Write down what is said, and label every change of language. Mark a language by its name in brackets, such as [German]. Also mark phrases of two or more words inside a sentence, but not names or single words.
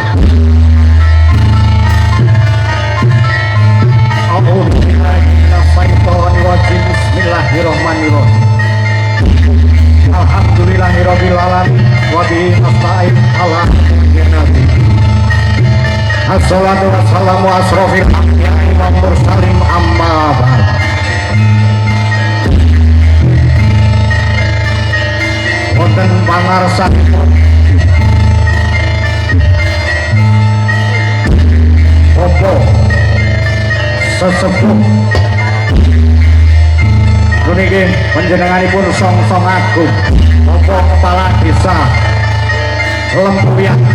[Arabic] Bismillahirrahmanirrahim. الحمد لله رب العالمين وبه نستعين على النبي. الصلاة والسلام أشرف الأنبياء والمرسلين أما بعد. [Javanese] Wonten pangarsanipun Opo sesepuh puniki panjenenganipun song-song agung Opo kepala desa Lempuyan